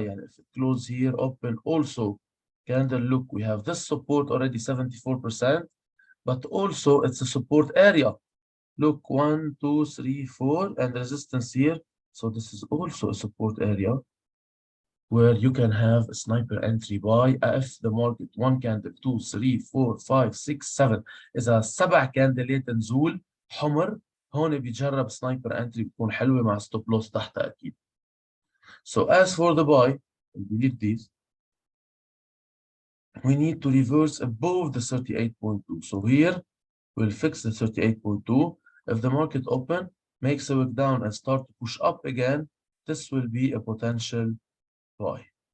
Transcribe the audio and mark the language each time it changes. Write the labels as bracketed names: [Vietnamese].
[Arabic] يعني [English] if it close here, open also candle, look, we have this support already 74%, but also it's a support area. Look, 1, 2, 3, 4, and resistance here. So this is also a support area where you can have a sniper entry buy if the market 1 candle, 2, 3, 4, 5, 6, 7. [Arabic] إذا 7 كاندلات نزول حمر هون بيجرب سنايبر entry بتكون حلوة مع ستوب لوس تحت أكيد. [English] So as for the buy, delete these. We need to reverse above the 38.2. So here we'll fix the 38.2. If the market open, makes a wick down and start to push up again, this will be a potential buy.